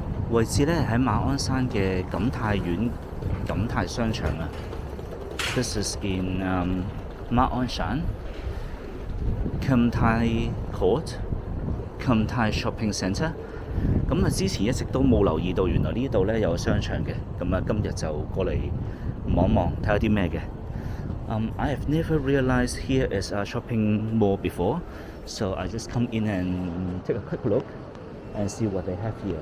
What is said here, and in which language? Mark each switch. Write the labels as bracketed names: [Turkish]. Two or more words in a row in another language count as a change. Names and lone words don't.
[Cantonese] 位置咧喺馬鞍山嘅錦泰苑錦泰商場啊。 [English] This is in 馬鞍山 Kam Tai Court Kam Tai Shopping Centre。 [Cantonese] 咁啊，之前一直都冇留意到，原來呢度咧有商場嘅。咁啊，今日就過嚟望望，睇下啲咩嘅。 [English] I have never realized here is a shopping mall before, so I just come in and take a quick look and see what they have here。